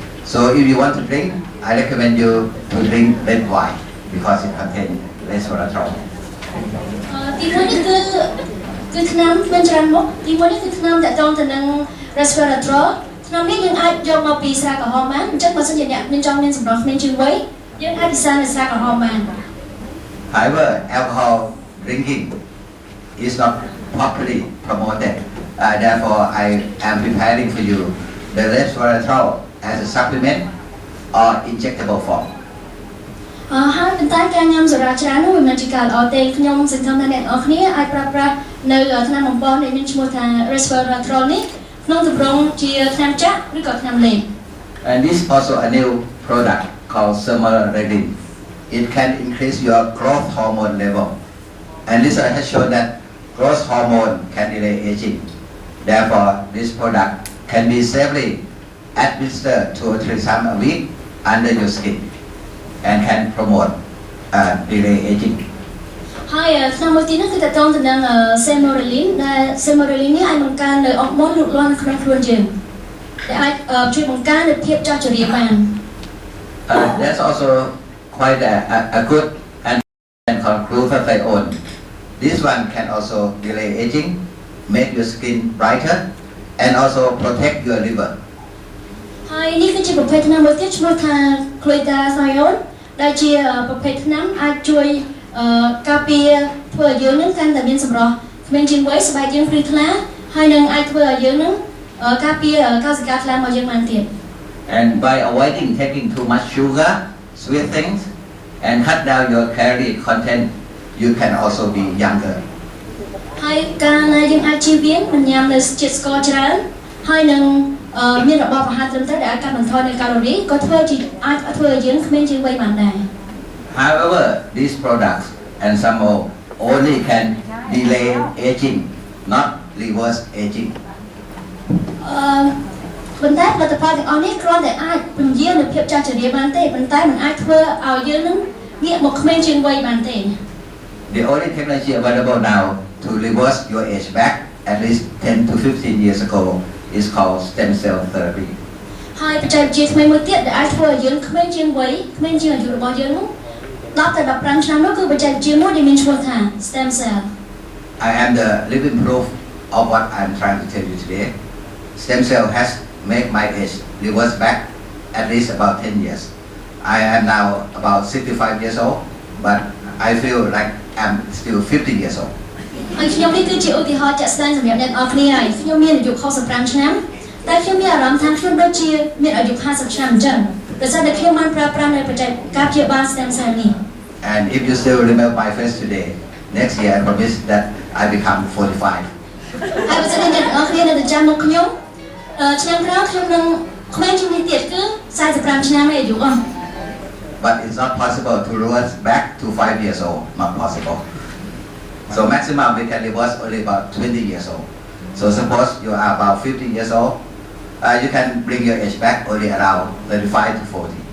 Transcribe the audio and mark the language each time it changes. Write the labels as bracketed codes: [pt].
[en] So if you want to drink, I recommend you to drink red wine because it contains resveratrol. [km] ទីមួយនេះគឺថ្នាំមានច្រើនមុខទីមួយនេះគឺថ្នាំតកតងទៅនឹង resveratrol ថ្នាំនេះយើងអាចយកមកពីស្រាក្រហមបានអញ្ចឹងបើសិនជាអ្នកមានចង់មានសម្រស់ក្មេងជាងវ័យយើងអាចពិសានៅស្រាក្រហមបាន [en] However, alcohol drinking is not properly promoted. Therefore, I am preparing for you the resveratrol as a supplement or injectable form. [km] ហើយប៉ុន្តែការញ៉ាំសុរាច្រើននោះវាមិនជាការល្អទេខ្ញុំសង្ឃឹមថាអ្នកនរគ្នាអាចប្រើប្រាស់នៅថ្នាំបំពន់ដែលមានឈ្មោះថា resveratrol នេះក្នុងទម្រង់ជាថ្នាំចាក់ឬក៏ថ្នាំលេប [en] And this is also a new product called Sriwatanakul. It can increase your growth hormone level. And research has shown that growth hormone can delay aging. Therefore, this product can be safely administered 2 or 3 times a week under your skin and can promote delay aging. [km] ហើយឆ្នាំមួយទៀតនោះគឺតកតងទៅនឹង Semorelin ដែល Semorelin នេះអាចបង្កើននៅអរម៉ូនលូតលាស់នៅក្នុងខ្លួនយើងដែលអាចជួយបង្កើននូវភាពចាស់ជរាបាន [en] That's also quite a good and glutathione. This one can also delay aging, make your skin brighter, and also protect your liver. [km] ហើយនេះគឺជាប្រភេទថ្នាំមួយទៀតឈ្មោះថា glutathione ដែលជាប្រភេទថ្នាំអាចជួយការពារធ្វើឲ្យយើងនឹងកាន់តែមានសម្រស់ក្មេងជាងវ័យស្បែកយើងភ្លឺថ្លាហើយនឹងអាចធ្វើឲ្យយើងនឹងការពារកោសិកាថ្លារបស់យើងបានទៀត [en] And by avoiding taking too much sugar, sweet things, and cut down your calorie content, you can also be younger. [km] ហើយការដែលយើងអាចជៀសវាងមិនញ៉ាំនៅជាតិស្ករច្រើនហើយនឹងមានរបបអាហារត្រឹមត្រូវដែលអាចកាត់បន្ថយនៅកាឡូរីក៏ធ្វើជាអាចធ្វើឲ្យយើងក្មេងជាងវ័យបានដែរ [en] However, these products and some more only can delay aging, not reverse aging. [km] ប៉ុន្តែផលិតផលទាំងអស់នេះគ្រាន់តែអាចពន្យារនូវភាពចាស់ជរាបានទេប៉ុន្តែមិនអាចធ្វើឲ្យយើងនឹងងាកមកក្មេងជាងវ័យបានទេ [en] The only technology available now to reverse your age back at least 10 to 15 years ago is called stem cell therapy. [km] ហើយបច្ចេកវិទ្យាថ្មីមួយទៀតដែលអាចធ្វើឲ្យយើងក្មេងជាងវ័យក្មេងជាងអាយុរបស់យើងនោះ10ទៅ15ឆ្នាំនោះគឺបច្ចេកវិទ្យាមួយដែលមានឈ្មោះថា stem cell. [en] I am the living proof of what I'm trying to tell you today. Stem cell has made my age reverse back at least about 10 years. I am now about 65 years old, but I feel like I'm still 50 years old. [km] ហើយខ្ញុំនេះគឺជាឧទាហរណ៍ជាក់ស្ដែងសម្រាប់អ្នកនរគ្នាហើយខ្ញុំមានអាយុ65ឆ្នាំតែខ្ញុំមានអារម្មណ៍ថាខ្ញុំដូចជាមានអាយុ50ឆ្នាំអញ្ចឹងដោយសារតែខ្ញុំបានប្រើប្រាស់នៅបច្ចេកការព្យាបាល stem cell នេះ [en] And if you still remember my face today, next year I promise that I become 45. [km] ហើយបើសិនជាអ្នកនរគ្នានៅតែចាំមុខខ្ញុំឆ្នាំក្រោយខ្ញុំនឹងក្មេងជាងនេះទៀតគឺ45ឆ្នាំឯអាយុអស់ [en] But it's not possible to reverse back to 5 years old, not possible. So maximum we can reverse only about 20 years old. So suppose you are about 50 years old, you can bring your age back only around 35 to 40.